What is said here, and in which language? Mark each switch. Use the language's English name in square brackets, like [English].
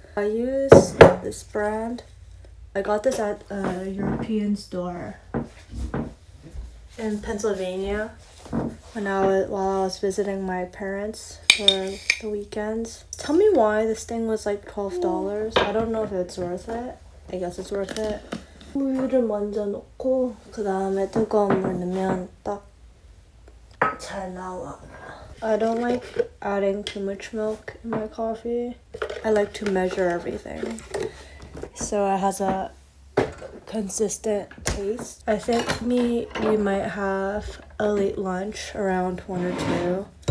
[English] I use this brand. I got this at a European store in Pennsylvania while I was visiting my parents for the weekends. Tell me why this thing was like $12. I don't know if it's worth it. I guess it's worth it. [Korean] 우유를 먼저 넣고 그 다음에 뜨거운 물 넣으면 딱 잘 나와. [English] I don't like adding too much milk in my coffee. I like to measure everything, so it has a consistent taste. I think we might have a late lunch around 1 or 2.